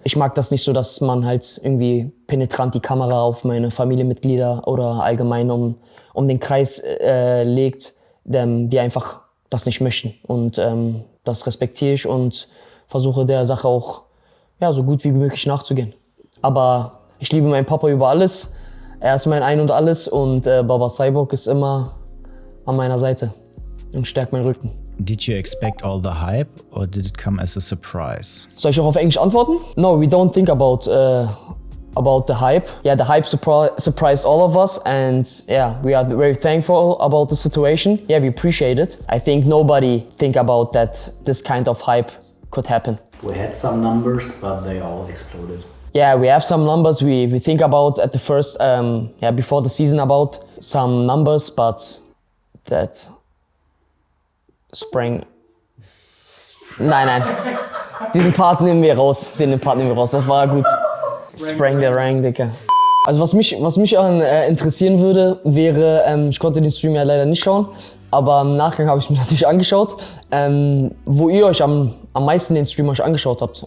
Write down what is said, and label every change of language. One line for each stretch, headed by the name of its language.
German: Ich mag das nicht so, dass man halt irgendwie penetrant die Kamera auf meine Familienmitglieder oder allgemein um den Kreis legt, die einfach das nicht möchten. Und das respektiere ich und versuche der Sache auch so gut wie möglich nachzugehen. Aber ich liebe meinen Papa über alles. Er ist mein Ein und Alles und Baba Cyborg ist immer an meiner Seite und stärkt meinen Rücken.
English: Did you expect all the hype or did it come as a surprise?
German: Soll ich auch auf Englisch antworten?
English: No, we don't think about the hype. Yeah, the hype surprised all of us and yeah, we are very thankful about the situation. Yeah, we appreciate it. I think nobody think about that this kind of hype could happen. We had some numbers, but they all exploded. Yeah, we have some numbers. We think about at the first, before the season about some numbers, but that sprang.
German: Nein. Diesen Part nehmen wir raus. Das war gut. Sprang der Rang, Digga. Also was mich interessieren würde, wäre, ich konnte den Stream ja leider nicht schauen, aber im Nachgang habe ich mir natürlich angeschaut, wo ihr euch am meisten den Stream euch angeschaut habt.